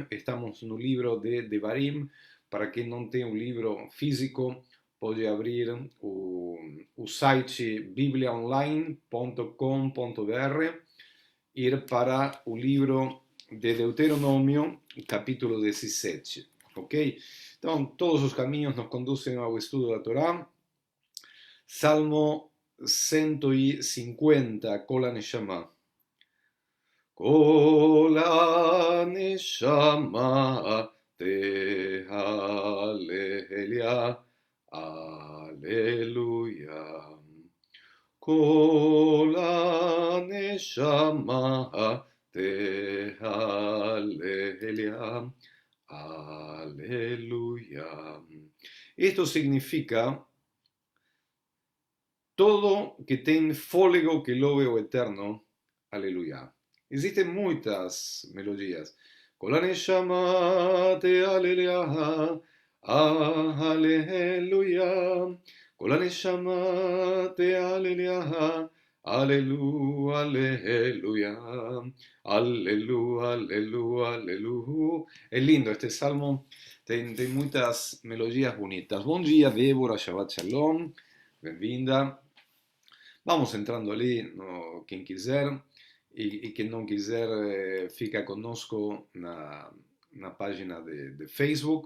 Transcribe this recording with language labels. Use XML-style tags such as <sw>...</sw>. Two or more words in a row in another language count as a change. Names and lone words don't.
<pt>Estamos no livro de Devarim. Para quem não tem o livro físico, pode abrir o site bibliaonline.com.br, ir para o livro de Deuteronômio, capítulo 17. Ok? Então, todos os caminhos nos conduzem ao estudo da Torá. Salmo 150,</pt> <he>כל הנשמה. כל הנשמה תהלליה, הללויה. כל הנשמה תהלליה, Aleluya.</he> <pt>Esto significa todo que tem fôlego que louve o Eterno, aleluia. Existem muitas melodias,</pt> <he>כל הנשמה תהלליה, הללויה. כל הנשמה תהלליה, הללו, הללויה, הללויה, הללויה, הללויה.</he> <es>Es lindo este salmo,</es> <pt>tem muitas melodias bonitas. Bom dia, Débora,</pt> <he>שבת שלום,</he> <pt>bem-vinda. Vamos entrando ali, no, quem quiser, e quem não quiser fica conosco na página de Facebook.</pt>